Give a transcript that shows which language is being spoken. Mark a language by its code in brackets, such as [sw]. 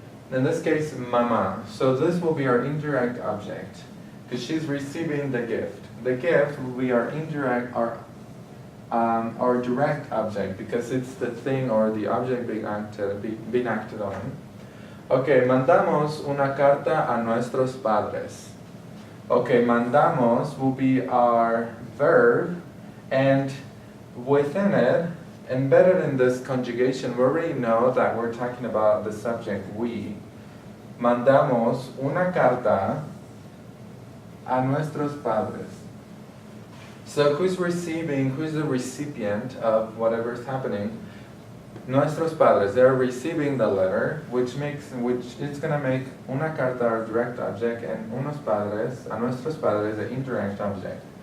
[en] In this case, mama. So this will be our indirect object because she's receiving the gift. The gift will be our indirect, our direct object because it's the thing or the object being acted on. [es] Okay, mandamos una carta a nuestros padres. [en] Okay, mandamos will be our verb, and within it, embedded in this conjugation, we already know that we're talking about the subject, we. [es] Mandamos una carta a nuestros padres. [en] So who's the recipient of whatever's happening? Nuestros padres, they're receiving the letter, which it's going to make una carta our direct object, and a nuestros padres, the indirect object.